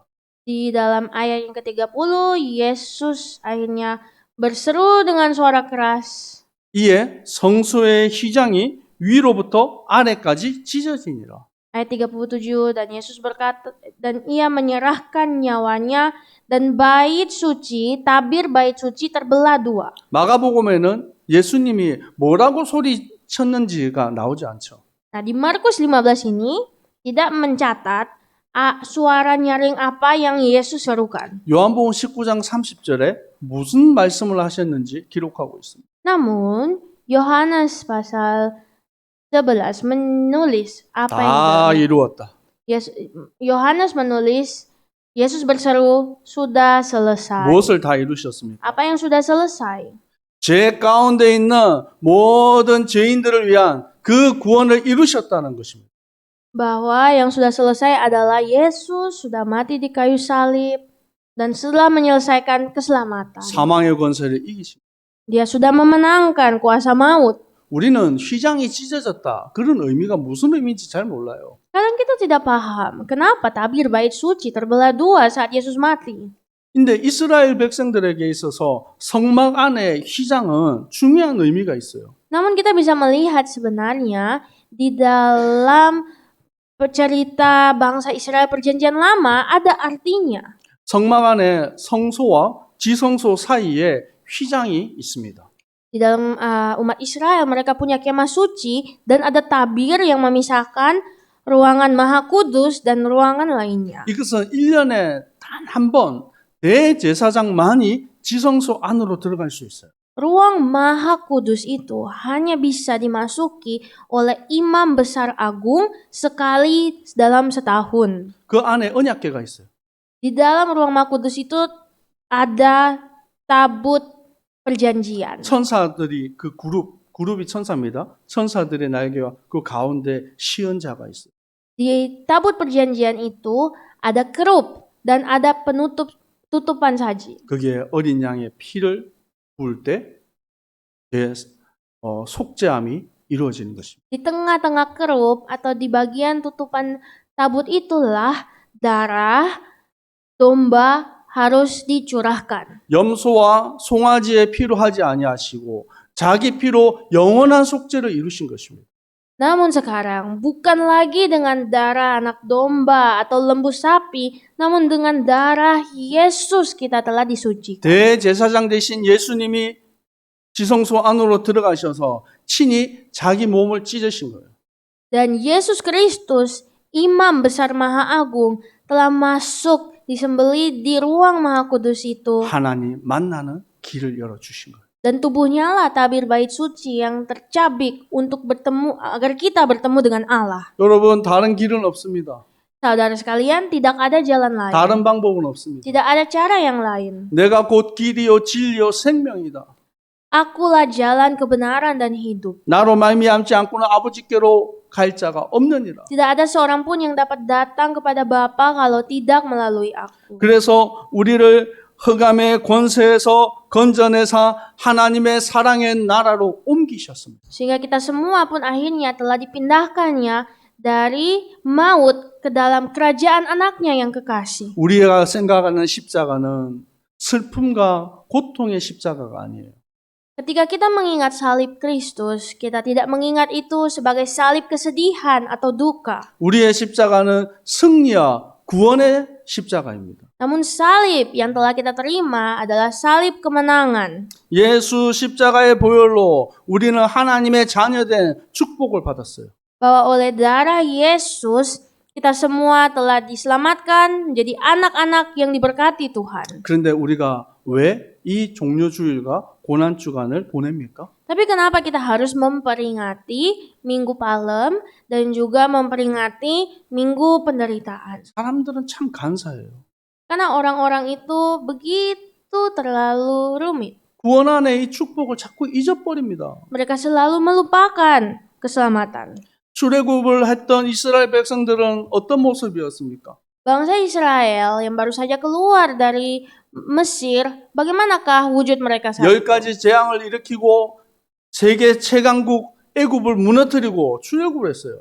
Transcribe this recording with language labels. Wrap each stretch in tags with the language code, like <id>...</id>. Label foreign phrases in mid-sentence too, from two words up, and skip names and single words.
<id>Di dalam ayat yang ke-30, Yesus akhirnya berseru dengan suara keras.</id> <ko>이에 성소의 휘장이 위로부터 아래까지 찢어지니라.</ko> <id>Ayat 37, dan Yesus berkata, dan ia menyerahkan nyawanya, dan bait suci, tabir bait suci terbelah dua.</id> <ko>마가복음에는 예수님이 뭐라고 소리쳤는지가 나오지 않죠.</ko> <id>Nah, di Markus 15 ini tidak mencatat suara nyaring apa yang Yesus serukan.</id> <ko>요한복음 19장 30절에 무슨 말씀을 하셨는지 기록하고 있습니다.</ko> <id>Namun, Yohanes pasal 11 menulis apa yang</id> <ko>다 이루었다.</ko> <id>Yohanes menulis, Yesus berseru, sudah selesai.</id> <ko>무엇을 다 이루셨습니까?</ko> <id>Apa yang sudah selesai?</id> <ko>죄 가운데 있는 모든 죄인들을 위한 그 구원을 이루셨다는 것입니다.</ko> <id>Bahwa yang sudah selesai adalah Yesus sudah mati di kayu salib dan setelah menyelesaikan keselamatan.</id> <ko>사망의 권세를 이기십니다.</ko> <id>Dia sudah memenangkan kuasa maut.</id> <ko>우리는 휘장이 찢어졌다. 그런 의미가 무슨 의미인지 잘 몰라요.</ko> <id>Kadang kita tidak paham kenapa tabir bait suci terbelah dua saat Yesus mati.</id> <ko>근데 이스라엘 백성들에게 있어서 성막 안에 휘장은 중요한 의미가 있어요.</ko> <id>Namun kita bisa melihat sebenarnya di dalam cerita bangsa Israel perjanjian lama ada artinya.</id> <ko>성막 안에 성소와 지성소 사이에 휘장이 있습니다.</ko> <id>Di dalam umat Israel mereka punya kemah suci dan ada tabir yang memisahkan ruangan Maha Kudus dan ruangan lainnya.</id> <ko>이것은 1년에 단 한 번 대제사장만이 지성소 안으로 들어갈 수 있어요.</ko> <id>Ruang Maha Kudus itu hanya bisa dimasuki oleh imam besar agung sekali dalam setahun.</id> <ko>그 안에 언약궤가 있어요.</ko> <id>Di dalam ruang Maha Kudus itu ada tabut perjanjian.</id> <ko>천사들이 그 그룹이 천사입니다. 천사들의 날개와 그 가운데 시언자가 있어요.</ko> <id>Di tabut perjanjian itu ada kerup dan ada tutupan saji.</id> <ko>거기에 어린 양의 피를 부을 때 속죄함이 이루어지는 것입니다.</ko> <id>Di tengah-tengah kerup atau di bagian tutupan tabut itulah darah domba harus dicurahkan.</id> <ko>염소와 송아지의 피로 하지 아니하시고 자기 피로 영원한 속죄를 이루신 것입니다.</ko> <id>Namun sekarang bukan lagi dengan darah anak domba atau lembu sapi, namun dengan darah Yesus kita telah disucikan.</id> <ko>대제사장 되신 예수님이 지성소 안으로 들어가셔서 친히 자기 몸을 찢으신 거예요.</ko> <id>Dan Yesus Kristus, Imam Besar Maha Agung, telah masuk disembelih di ruang Maha Kudus itu.</id> <ko>하나님 만나는 길을 열어주신 거예요.</ko> <id>Dan tubuhnya lah tabir bait suci yang tercabik untuk bertemu agar kita bertemu dengan Allah.</id> <ko>여러분 다른 길은 없습니다.</ko> <id>Saudara sekalian, tidak ada jalan lain.</id> <ko>다른 방법은 없습니다.</ko> <id>Tidak ada cara yang lain.</id> <ko>내가 곧 길이요 진리요 생명이다.</ko> <id>Akulah jalan kebenaran dan hidup.</id> <ko>나로 말미암지 않고는 아버지께로 갈 자가 없느니라.</ko> <id>Tidak ada seorang pun yang dapat datang kepada Bapa kalau tidak melalui aku.</id> <ko>그래서 우리를 흑암의 권세에서 건져내사 하나님의 사랑의 나라로 옮기셨습니다.</ko> <id>Sehingga kita semua pun akhirnya telah dipindahkannya dari maut ke dalam kerajaan anaknya yang kekasih.</id> <ko>우리가 생각하는 십자가는 슬픔과 고통의 십자가가 아니에요.</ko> <id>Ketika kita mengingat salib Kristus, kita tidak mengingat itu sebagai salib kesedihan atau duka.</id> <ko>우리의 십자가는 승리와 구원의 십자가입니다.</ko> <id>Namun salib yang telah kita terima adalah salib kemenangan.</id> <ko>예수 십자가의 보혈로 우리는 하나님의 자녀된 축복을 받았어요.</ko> <id>Bahwa oleh darah Yesus, kita semua telah diselamatkan menjadi anak-anak yang diberkati Tuhan.</id> <ko>그런데 우리가 왜 이 종료주일과 고난주간을 보냅니까?</ko> <id>Tapi kenapa kita harus memperingati Minggu Palem dan juga memperingati Minggu Penderitaan?</id> <ko>사람들은 참 간사해요.</ko> <id>Karena orang-orang itu begitu terlalu rumit.</id> <ko>구원 안에 이 축복을 자꾸 잊어버립니다.</ko> <id>Mereka selalu melupakan keselamatan.</id> <ko>출애굽을 했던 이스라엘 백성들은 어떤 모습이었습니까?</ko> <id>Bangsa Israel yang baru saja keluar dari Mesir, bagaimanakah wujud mereka saat itu?</id> <ko>10가지 재앙을 일으키고 세계 최강국 애굽을 무너뜨리고 출애굽을 했어요.</ko>